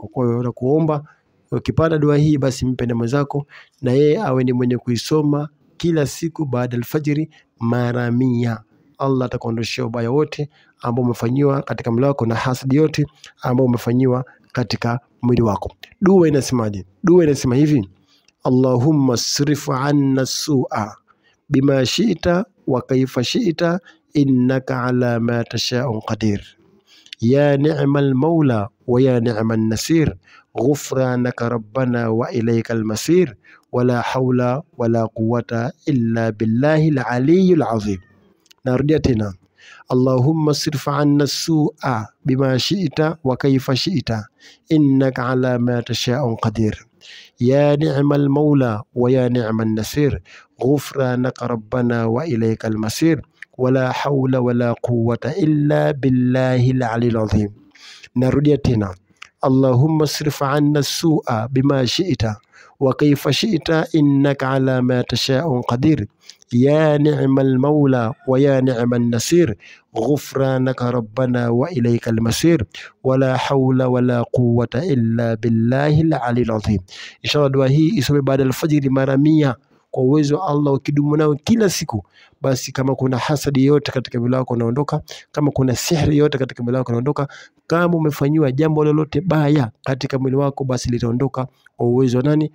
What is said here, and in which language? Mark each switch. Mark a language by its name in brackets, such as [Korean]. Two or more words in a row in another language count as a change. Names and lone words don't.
[Swahili] Kwa hiyo nakuomba ukipata dua hii basi mpende mwenzako na yeye awe ni mwenye kuisoma kila siku baada ya alfajiri mara 100. Allah atakuondoshia ubaya wote ambao umefanyiwa katika mwili wako na hasadi yote ambao umefanyiwa katika mwili wako. Dua inasemaje? Dua inasema hivi: [Arabic] اللهم اصرف عنا السوء بما شئت وكيف شئت إنك على ما تشاء قدير. يا نعم المولى ويا نعم النصير. غفرانك ربنا وإليك المصير. ولا حول ولا قوة إلا بالله العلي العظيم. [Swahili] Narudia tena. [Arabic] اللهم اصرف عنا السوء بما شئت وكيف شئت إنك على ما تشاء قدير. يا نعم المولى ويا نعم النصير غفرانك ربنا وإليك المصير. ولا حول ولا قوة إلا بالله العلي العظيم. [Swahili] Narudia tena. [Arabic] اللهم اصرف عنا السوء بما شئت وكيف شئت إنك على ما تشاء قدير. يا نعم المولى ويا نعم النصير. غفرانك ربنا وإليك المصير. ولا حول ولا قوة إلا بالله العلي العظيم. [Swahili] Inshallah dua hii isome baada alfajiri mara 100 kwa uwezo wa Allah. Ukidumu nao kila siku, basi kama kuna hasadi yote katika mwili wako inaondoka, kama kuna sihiri yote katika mwili wako inaondoka, kama umefanywa jambo lolote baya katika mwili wako basi litaondoka kwa uwezo wa nani?